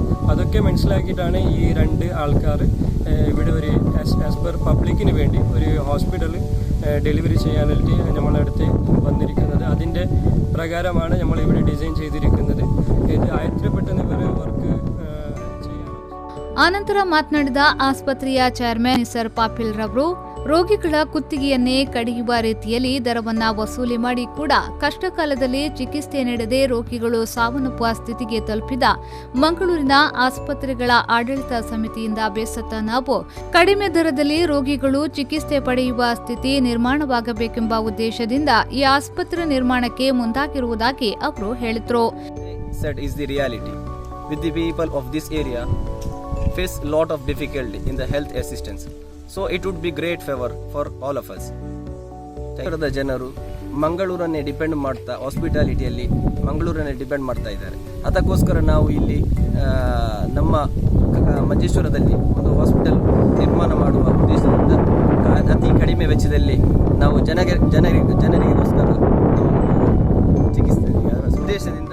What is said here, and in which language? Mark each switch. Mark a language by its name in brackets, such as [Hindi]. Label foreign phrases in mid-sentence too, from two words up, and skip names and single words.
[Malayalam] അതൊക്കെ മനസ്സിലാക്കിയിട്ടാണ് ഈ 2 ആൾക്കാർ ഇവിടെ ഒരു [English] as per [Malayalam] പബ്ലിക്കിന് വേണ്ടി ഒരു ഹോസ്പിറ്റൽ ഡെലിവറി ചെയ്യാനായിട്ട് നമ്മളെ അടുത്ത് വന്നിരിക്കുന്നത്. അതിൻ്റെ പ്രകാരമാണ് നമ്മൾ ഇവിടെ ഡിസൈൻ ചെയ്തിരിക്കുന്നത്. ഇത് ആയത്രപ്പെട്ടെന്ന് ഇവർ വർക്ക് ചെയ്യാൻ. [Kannada] ಆನಂತರ ಮಾತನಾಡಿದ ಆಸ್ಪತ್ರೆಯ ಚೇರ್ಮನ್ ನಿಸರ್ ಪಾಪಿಲ್ ರವರು ರೋಗಿಗಳ ಕುತ್ತಿಗೆಯನ್ನೇ ಕಡಿಯುವ ರೀತಿಯಲ್ಲಿ ದರವನ್ನ ವಸೂಲಿ ಮಾಡಿ ಕೂಡ ಕಷ್ಟಕಾಲದಲ್ಲಿ ಚಿಕಿತ್ಸೆ ನೀಡದೆ ರೋಗಿಗಳು ಸಾವನ್ನಪ್ಪುವ ಸ್ಥಿತಿಗೆ ತಲುಪಿದ ಮಂಗಳೂರಿನ ಆಸ್ಪತ್ರೆಗಳ ಆಡಳಿತ ಸಮಿತಿಯಿಂದ ಬೇಸತ್ತ ನಾವು ಕಡಿಮೆ ದರದಲ್ಲಿ ರೋಗಿಗಳು ಚಿಕಿತ್ಸೆ ಪಡೆಯುವ ಸ್ಥಿತಿ ನಿರ್ಮಾಣವಾಗಬೇಕೆಂಬ ಉದ್ದೇಶದಿಂದ ಈ ಆಸ್ಪತ್ರೆ ನಿರ್ಮಾಣಕ್ಕೆ ಮುಂದಾಗಿರುವುದಾಗಿ ಅವರು ಹೇಳಿದರು. [English] face lot of difficulty in the health assistance, so it would be great favor for all of us. [Kannada] ನಗರದ ಜನರು ಮಂಗಳೂರನ್ನೇ ಡಿಪೆಂಡ್ ಮಾಡ್ತಾ ಹಾಸ್ಪಿಟಾಲಿಟಿಯಲ್ಲಿ ಮಂಗಳೂರನ್ನೇ ಡಿಪೆಂಡ್ ಮಾಡ್ತಾ ಇದ್ದಾರೆ. ಅದಕ್ಕೋಸ್ಕರ ನಾವು ಇಲ್ಲಿ ನಮ್ಮ ಮಂಜೇಶ್ವರದಲ್ಲಿ ಒಂದು ಹಾಸ್ಪಿಟಲ್ ನಿರ್ಮಾಣ ಜನರಿಗೋಸ್ಕರ ಚಿಕಿತ್ಸೆ ಉದ್ದೇಶದಿಂದ.